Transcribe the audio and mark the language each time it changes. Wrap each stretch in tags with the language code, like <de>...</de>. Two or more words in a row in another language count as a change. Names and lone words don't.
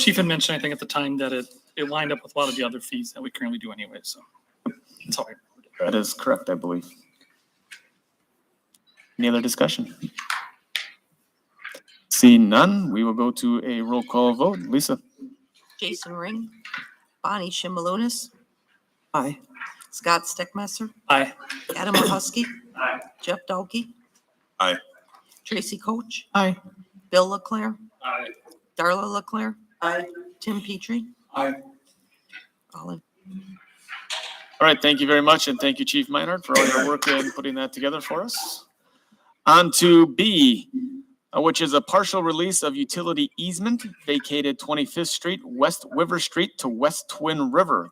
<en>Chief had mentioned, I think at the time that it lined up with a lot of the other fees that we currently do anyway, so. That's all I That is correct, I believe. Any other discussion? Seeing none, we will go to a roll call vote. Lisa? Jason Ring, Bonnie Shimalunis, Aye. Scott Steckmesser, Aye. Adam Mahusky, Aye. Jeff Dolke. Aye. Tracy Coach, Aye. Bill Leclerc, Aye. Darla Leclerc. Aye. Tim Petrie. Aye. All in. All right, thank you very much, and thank you, Chief Meinhardt, for all your work in putting that together for us. On to B, which is a partial release of utility easement vacated 25th Street, West Wiver Street to West Twin River.</en>